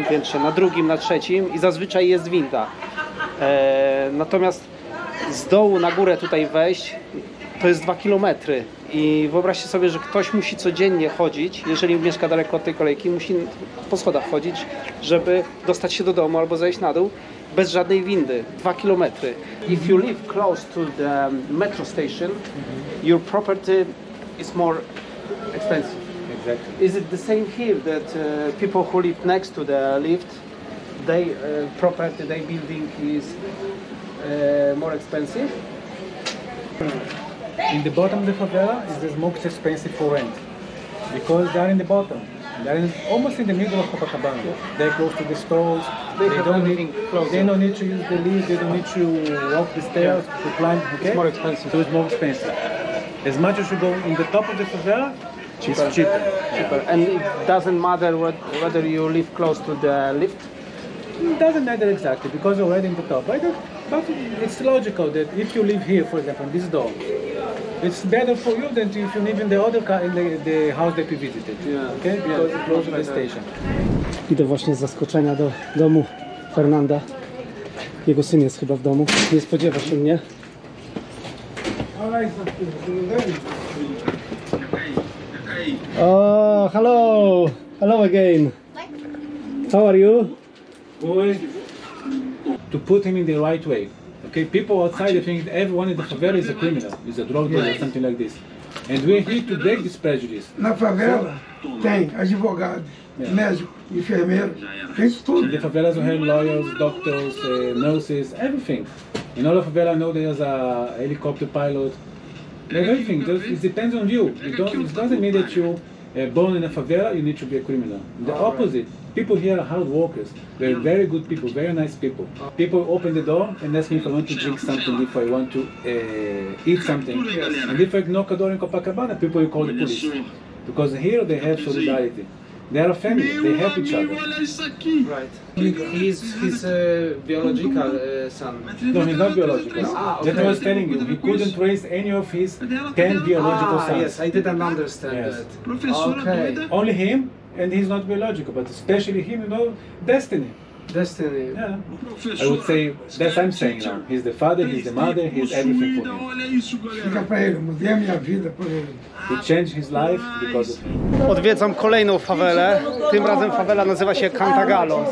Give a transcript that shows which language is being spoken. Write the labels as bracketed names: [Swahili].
[Polish] piętrze, na 2., na 3. i zazwyczaj jest winda. Natomiast z dołu na górę tutaj wejść to jest 2 km. I wyobraźcie sobie, że ktoś musi codziennie chodzić, jeżeli mieszka daleko od tej kolejki, musi po schodach chodzić, żeby dostać się do domu albo zejść na dół bez żadnej windy. 2 km. [English] If you live close to the metro station, your property is more expensive. Exactly. Is it the same here that people who live next to the lift, they property, their building is more expensive? In the bottom of the favela is the most expensive for rent because they're in the bottom. They're almost in the middle of Copacabana. They're close to the stores. They don't need to use the lift. They don't need to walk the stairs to climb. Okay? It's more expensive. So it's more expensive. As much as you go in the top of the favela, it's cheaper. And it doesn't matter whether you live close to the lift? It doesn't matter exactly because you're already in the top. But it's logical that if you live here, for example, in this door, it's better for you than if you live in the other the house that we visited. Okay? Because it's close to the station. [Polish] Idę właśnie z zaskoczenia do domu Fernanda. Jego syn jest chyba w domu. Nie spodziewa się mnie. [English] Oh, hello! Hello again. How are you? To put him in the right way. Okay, people outside they think everyone in the favela is a criminal, is a drug dealer, something like this. And we're here to break this prejudice. [Portuguese] Na favela tem advogado, médico, enfermeiro, fez [English] In [Portuguese] tudo. [English] the favelas we have lawyers, doctors, nurses, everything. In all of favela I know there's a helicopter pilot. There's everything. It depends on you. It doesn't mean that you born in a favela you need to be a criminal. The opposite. People here are hard workers. They're very good people, very nice people. People open the door and ask me if I want to drink something, if I want to eat something. And if I knock a door in Copacabana, people will call the police. Because here they have solidarity. They are a family. They help each other. Right. He's his biological son. No, he's not biological. That I was telling you. He couldn't raise any of his 10 biological sons. Yes, I didn't understand Yes. that. Okay. Only him, and he's not biological, but especially him, you know, destiny. Destiny. Yeah. I would say, that's what I'm saying now. He's the father, he's the mother, he's everything for him. [Portuguese] Fica pra ele, mudei a minha vida por ele. [English] He changed his life because of him. [Polish] Odwiedzam kolejną fawelę. Tym razem fawela nazywa się Cantagalo.